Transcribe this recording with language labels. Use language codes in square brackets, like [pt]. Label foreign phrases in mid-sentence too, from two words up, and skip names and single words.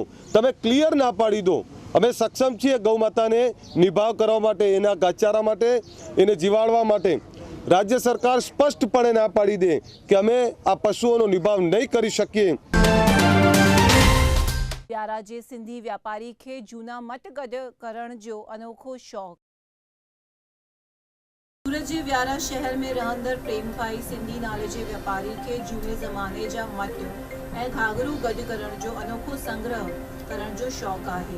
[gu] તમે ક્લિયર ના પાડી દો અમે સક્ષમ છીએ ગૌ માતાને નિભાવ કરવા માટે, એના ઘાસચારા માટે, એને જીવાડવા માટે। રાજ્ય સરકાર સ્પષ્ટપણે ના પાડી દે કે અમે આ પશુઓનો નિભાવ નહીં કરી શકીએ। [sd] व्यारा जे सिंधी व्यापारी खे जूना मट गॾु करण जो अनोखो शौक़। सूरत जे व्यारा शहर में रहंदड़ प्रेमभाई सिंधी नाले जे व्यापारी खे जूने ज़माने जा मट ऐं घाघरू गॾु करण जो अनोखो संग्रह करण जो शौक़ आहे।